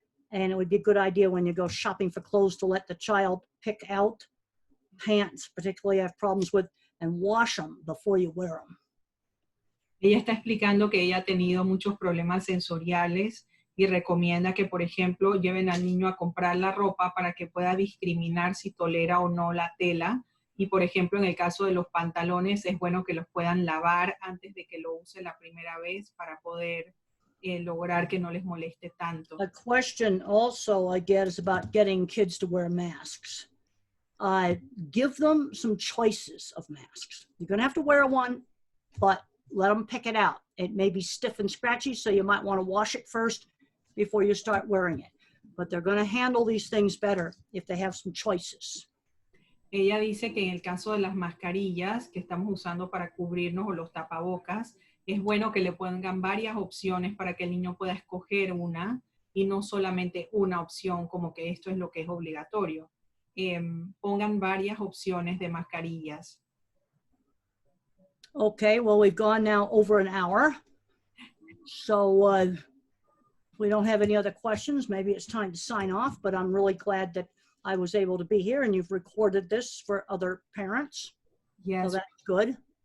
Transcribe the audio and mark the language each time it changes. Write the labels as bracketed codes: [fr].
[en] And it would be a good idea when you go shopping for clothes to let the child pick out pants, particularly I have problems with, and wash them before you wear them. [es] Ella está explicando que ella ha tenido muchos problemas sensoriales y recomienda que, por ejemplo, lleven al niño a comprar la ropa para que pueda discriminar si tolera o no la tela. Y, por ejemplo, en el caso de los pantalones, es bueno que los puedan lavar antes de que lo use la primera vez para poder lograr que no les moleste tanto. [en] A question also I get is about getting kids to wear masks. Give them some choices of masks. You're going to have to wear one, but let them pick it out. It may be stiff and scratchy, so you might want to wash it first before you start wearing it. But they're going to handle these things better if they have some choices. [es] Ella dice que en el caso de las mascarillas que estamos usando para cubrirnos o los tapabocas, es bueno que le pongan varias opciones para que el niño pueda escoger una y no solamente una opción como que esto es lo que es obligatorio. Pongan varias opciones de mascarillas. [en] Okay, well, we've gone now over an hour. So if we don't have any other questions, maybe it's time to sign off, but I'm really glad that I was able to be here and you've recorded this for other parents. Yes. So that's good.